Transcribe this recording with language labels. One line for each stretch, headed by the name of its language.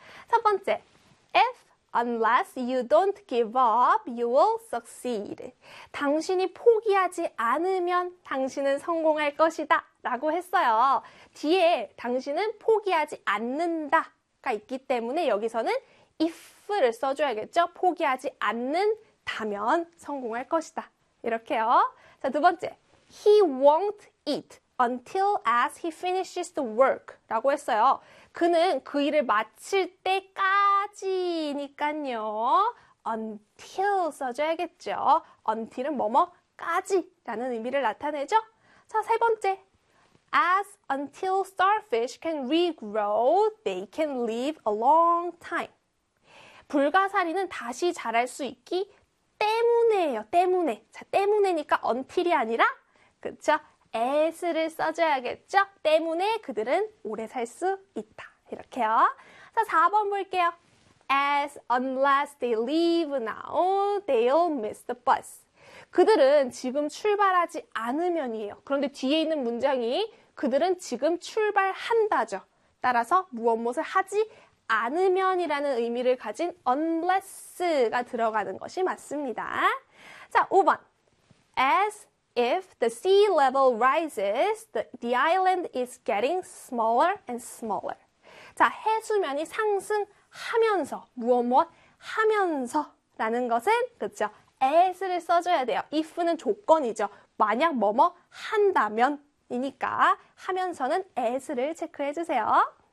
Korean: 첫 번째,
English: if unless you don't give up, you will succeed.
Korean: 당신이 포기하지 않으면 당신은 성공할 것이다 라고 했어요. 뒤에 당신은 포기하지 않는다가 있기 때문에 여기서는 if를 써줘야겠죠. 포기하지 않는다면 성공할 것이다. 이렇게요. 자, 두 번째,
English: he won't eat until as he finishes the work
Korean: 라고 했어요. 그는 그 일을 마칠 때까지니까요. until 써줘야겠죠. until은 뭐뭐까지 라는 의미를 나타내죠. 자, 세 번째.
English: as until starfish can regrow, they can live a long time.
Korean: 불가사리는 다시 자랄 수 있기 때문에요. 때문에. 자, 때문에니까 until이 아니라, 그쵸? as를 써줘야겠죠. 때문에 그들은 오래 살 수 있다. 이렇게요. 자, 4번 볼게요.
English: As unless they leave now, they'll miss the bus.
Korean: 그들은 지금 출발하지 않으면이에요. 그런데 뒤에 있는 문장이 그들은 지금 출발한다죠. 따라서 무엇을 하지 않으면이라는 의미를 가진 unless가 들어가는 것이 맞습니다. 자, 5번.
English: As if the sea level rises, the island is getting smaller and smaller.
Korean: 자, 해수면이 상승하면서, 무엇 하면서 라는 것은, 그쵸? as를 써줘야 돼요. if는 조건이죠. 만약 뭐뭐 한다면이니까 하면서는 as를 체크해 주세요.